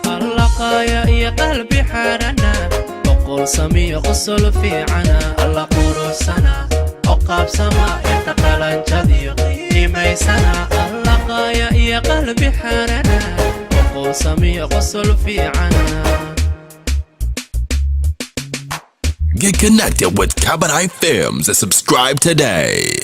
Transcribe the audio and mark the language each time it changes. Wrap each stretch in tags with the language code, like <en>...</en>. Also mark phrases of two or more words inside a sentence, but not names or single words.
<so>Alla qaaya iyo qalbi xaarana, boqol samiyo qosol fiicana. Alla quruxsana, oo qaabsama, yarta qalanjad iyo qiimaysana. Alla qaaya iyo qalbi xaarana, boqol samiyo qosol fiicana.</so> <en>Get connected with Kabadai Films and subscribe today.</en>